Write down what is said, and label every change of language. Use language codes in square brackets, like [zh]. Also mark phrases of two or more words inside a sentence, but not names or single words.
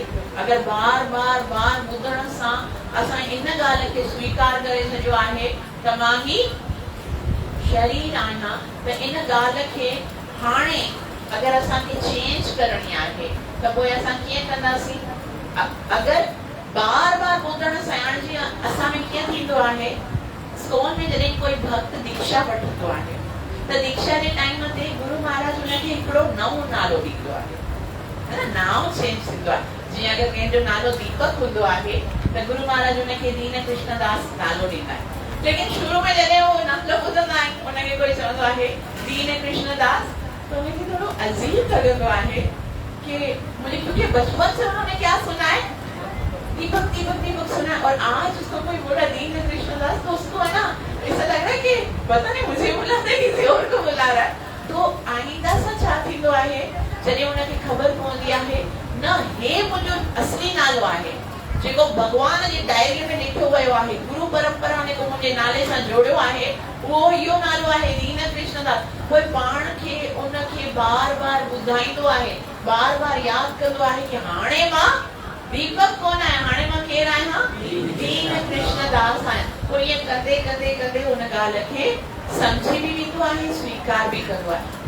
[sd] अगरि बार बार बार ॿुधण सां असां इन ॻाल्हि खे स्वीकार करे छॾियो आहे त मां ही शरीर आहियां, त इन ॻाल्हि खे हाणे अगरि असांखे चेंज करणी आहे त पोइ असां कीअं कंदासीं? अगरि बार बार ॿुधण सां हाणे जीअं असां में कीअं थींदो आहे, स्कूल में जॾहिं कोई भक्त दीक्षा वठंदो आहे त दीक्षा जे टाइम ते गुरु महाराज हुनखे हिकिड़ो नओं नालो ॾींदो आहे, नाम चेंज थींदो आहे। जीअं अगरि कंहिंजो नालो दीपक हूंदो आहे त गुरु महाराज हुनखे दीन कृष्णदास नालो ॾींदा आहिनि। लेकिन शुरू में जॾहिं उहो नालो ॿुधंदा आहिनि, उनखे कोई चवंदो आहे दीन कृष्णदास, त उनखे थोरो अजीब लॻंदो आहे कि [hi] मुझे, क्योंकि बचपन से उन्होंने क्या सुना है, दीपक दीपक दीपक सुना है, और आज उसको कोई बोला दीन कृष्णदास तो उसको है ना ऐसा लग रहा है कि पता नहीं मुझे बुलाता है किसी और को बुला रहा है। [sd] तो आईंदा सां छा थींदो आहे, जॾहिं उनखे ख़बर पवंदी आहे न हे मुंहिंजो असली नालो आहे जेको भगवान जी डायरी में लिखियो वियो आहे, गुरु परंपरा ने को मुंहिंजे नाले सां जोड़ियो आहे, उहो इहो नालो आहे दीन कृष्णदास। कोई पाण खे उनखे बार बार ॿुधाईंदो आहे, बार बार यादि कंदो आहे कि हाणे मां दीपक कोन आहियां, हाणे मां केरु आहियां? दीन कृष्णदास आहियां। पोइ ईअं कंदे कंदे कंदे उन ॻाल्हि खे समझी भी वेंदो आहे, स्वीकार भी कंदो आहे।